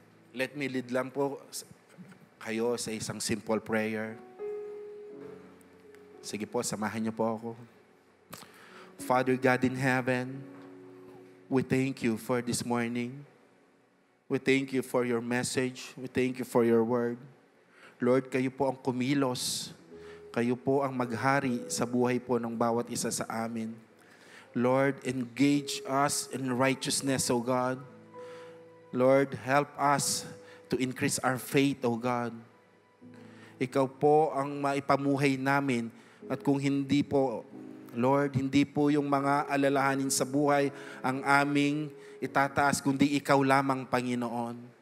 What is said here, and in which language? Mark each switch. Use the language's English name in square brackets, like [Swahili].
[English] Let me lead [Filipino] lang po kayo sa isang simple prayer. Sige po, samahan niyo po ako. [English] Father God in heaven, we thank you for this morning. We thank you for your message. We thank you for your word. [Filipino] Lord, kayo po ang kumilos. Kayo po ang maghari sa buhay po ng bawat isa sa amin. [English] Lord, engage us in righteousness, O God. Lord, help us to increase our faith, O God. [Filipino] Ikaw po ang maipamuhay namin. At kung hindi po, Lord, hindi po yung mga alalahanin sa buhay ang aming itataas, kundi ikaw lamang, Panginoon.